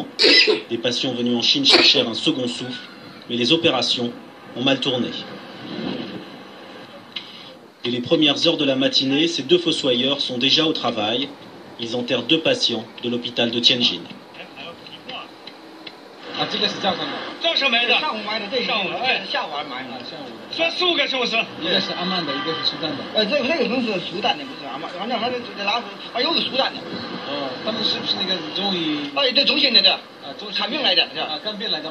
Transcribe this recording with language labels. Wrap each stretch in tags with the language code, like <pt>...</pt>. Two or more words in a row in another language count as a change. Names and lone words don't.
<fr>Des patients venus en Chine chercher un second souffle, mais les opérations ont mal tourné. Dès les premières heures de la matinée, ces 2 fossoyeurs sont déjà au travail. Ils enterrent 2 patients de l'hôpital de Tianjin.</fr> <zh>啊，这个是早上的。早上买的。上午买的，对，上午哎，下午买的。下午。说15个是不是？一个是阿曼的，一个是苏丹的。这个可能是苏丹的，不是阿曼，反正这哪是啊？有个苏丹的。哦，他们是不是那个中医？哎，对，中心的的。啊，看病来的，是吧？啊，看病来的嘛。</zh>